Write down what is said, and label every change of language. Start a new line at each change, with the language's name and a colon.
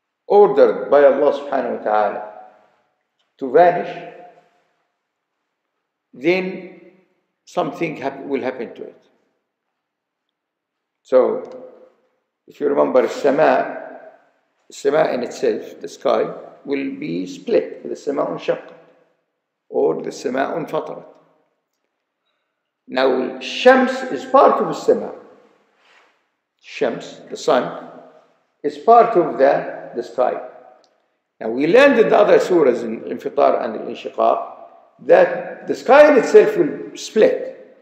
English: ordered by Allah subhanahu wa ta'ala to vanish, then something will happen to it. So, if you remember, السماء in itself, the sky, will be split.
Arabic: The السماء انشقت or the السماء انفطرت.
English: Now, Shams is part of the السماء. Shams, the sun, is part of the sky. Now, we learned in the other surahs, in Infitar and Inshiqaq, that the sky in itself will split.